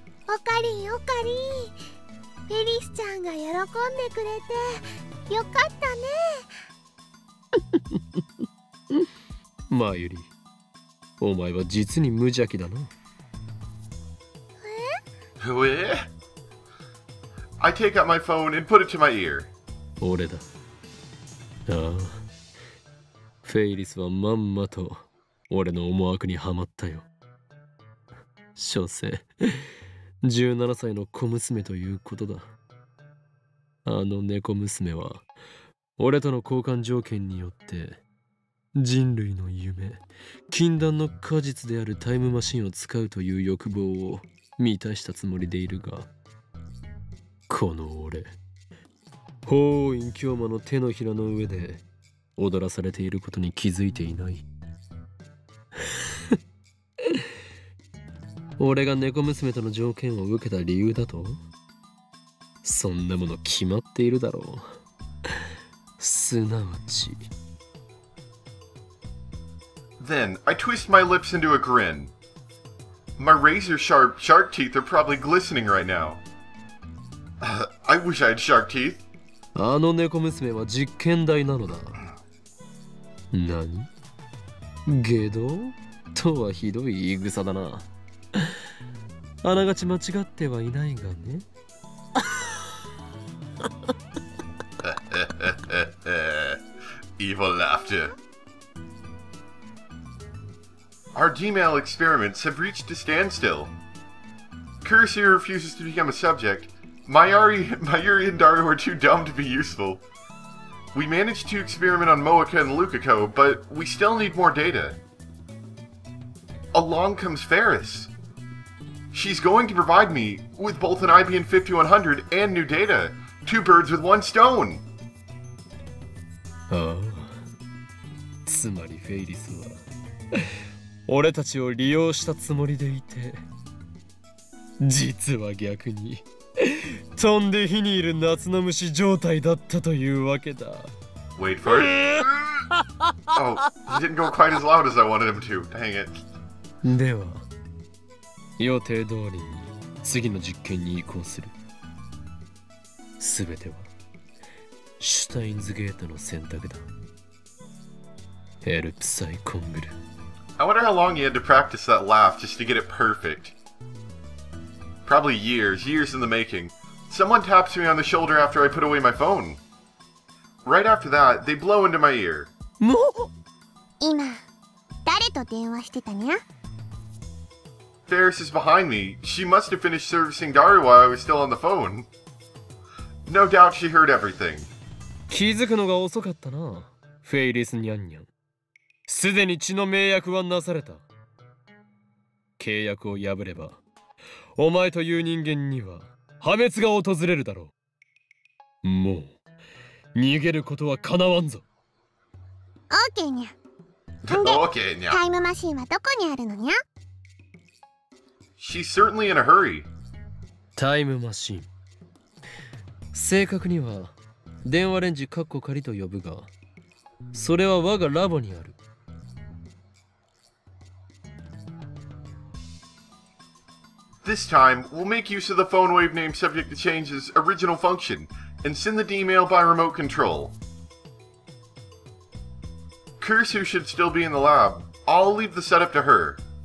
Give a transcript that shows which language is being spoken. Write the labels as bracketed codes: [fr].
[ja] オカリンオカリン、フェリスちゃんが喜んでくれてよかったね。マユリ、お前は実に無邪気だな。 [en] I take out my phone and put it to my ear. [ja] 俺だ。ああ、フェイリスはまんまと俺の思惑にはまったよ。所詮17歳の小娘ということだ。あの猫娘は俺との交換条件によって人類の夢、禁断の果実であるタイムマシンを使うという欲望を満たしたつもりでいるが、この俺、法院京馬の手のひらの上で踊らされていることに気づいていない。俺が猫娘との条件を受けた理由だと？そんなもの決まっているだろう。すなわち。 [en] Then I twist my lips into a grin. My razor-sharp shark teeth are probably glistening right now. I wish I had shark teeth. [ja] あの猫娘は実験台なのだ。何？下道とはひどい言い草だな。あながち間違ってはいないがね。 [en] Evil laughter. Our D-mail experiments have reached a standstill. Curse refuses to become a subject. Mayuri and Daru are too dumb to be useful. We managed to experiment on Moeka and Lukako, but we still need more data. Along comes Faris. She's going to provide me with both an IBM 5100 and new data. Two birds with one stone. [ja] ああ、つまりフェイリスは俺たちを利用したつもりでいて、実は逆に飛んで火にいる夏の虫状態だったというわけだ。 [en] Wait for it. Oh, he didn't go quite as loud as I wanted him to. Dang it. [ja] では予定通りに次の実験に移行する。すべてはシュタインズゲートの選択だ。ヘルプサイコングル。 [en] I wonder how long he had to practice that laugh just to get it perfect. Probably years in the making. Someone taps me on the shoulder after I put away my phone. Right after that, they blow into my ear. [ja] 今誰と電話してたにゃ？ [en] Faris is behind me. She must have finished servicing Daru while I was still on the phone. No doubt she heard everything. [ja] 気づくのが遅かったな、フェイリスニャンニャン。すでに血の迷惑はなされた。契約を破れば、お前という人間には破滅が訪れるだろう。もう逃げることはかなわんぞ。オーケーにゃ。 [en] Okay, now. [ja] タイムマシンはどこにあるのにゃ？ [en] She's certainly in a hurry. [ja] タイムマシン。正確には電話レンジカッコ仮と呼ぶが、それは我がラボにある。 [en] This time, we'll make use of the phone wave name subject to change's original function and send the D-mail by remote control. Kurisu should still be in the lab. I'll leave the setup to her.